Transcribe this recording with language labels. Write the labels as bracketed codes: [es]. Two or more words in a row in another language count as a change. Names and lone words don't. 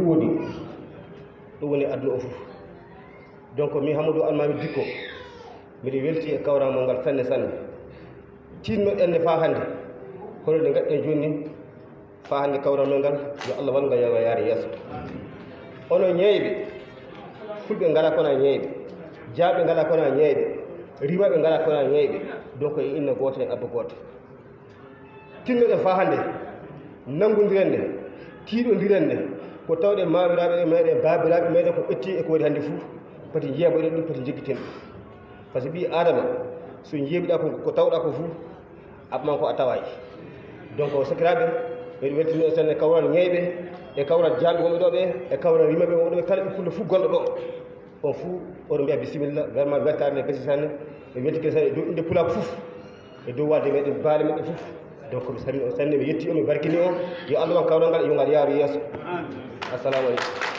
[ff] woni ɗum woni aduna o fof donc min Hammadou Almami Dicko mbiɗa welti e kawramal ngal sanne tinnoɗen ne fa hannde hono nde gaɗɗen joni ni fa hannde kawramal ngal yo Allah wallu ngal yawa yaare yeeso onon ñeyɓe fulɓe ngala kona ñeyɓe jaaɓe ngala kona ñeyɓe rimaɓe ngala kona ñeyɓe donc e inna goto e abba goto tinnoɗen fa hannde nanggodiren nde tiiɗodiren nde ko tawde mawiraɓe meɗen babiraɓe meɗen ko ɓetti e ko waɗi hannde fuu poti yeɓoɗen ɗum poti jeggiten ɗum [fr] par ce [ff] que ɓi adama so yeeɓiɗa ko tawɗa ko fuu abman ko a tawayi donc sakiraɓe ɓeɗe weltino sen e kawral ñeyɓe e kawral jamɓe wonɓe ɗo ɓe e kawral rimaɓe wonɓe ɗo kala ɓe fulla fuu gonɗo ɗo on fuu oɗo mbiya bisimilla vraiment weltare nde gasi sanne ɓe weltike san e dow inde pulako fof e dow wadde meɗen baale meɗen fof donc mi salmini on sanne mi yetti on mi barkini on yo allah wan kawral ngal yo ngal yaaru yeeso [ar] السلام عليكم